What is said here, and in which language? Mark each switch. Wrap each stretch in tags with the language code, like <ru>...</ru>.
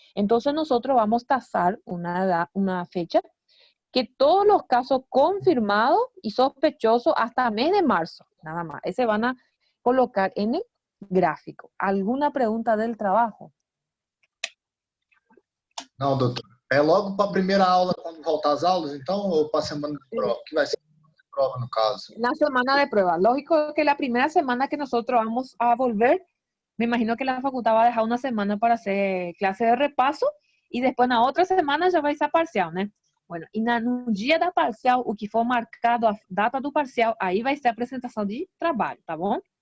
<es>Entonces nosotros vamos a tasar una fecha que todos los casos confirmados y sospechosos hasta el mes de marzo, nada más. Ese van a colocar en el gráfico. ¿Alguna pregunta del trabajo?</es> <pt>Não, doutor. É logo para a primeira aula, quando voltar às aulas, então, ou para a semana de prova? Que vai ser a prova, no caso.</pt> <es>La semana de prueba. Lógico que la primera semana que nosotros vamos a volver, me imagino que la facultad va a dejar una semana para hacer clase de repaso y después</es> <pt>na outra semana já vai ser parcial, né? Bueno, e no dia da parcial, o que for marcado, a data do parcial, aí vai ser a apresentação de trabalho, tá bom?</pt>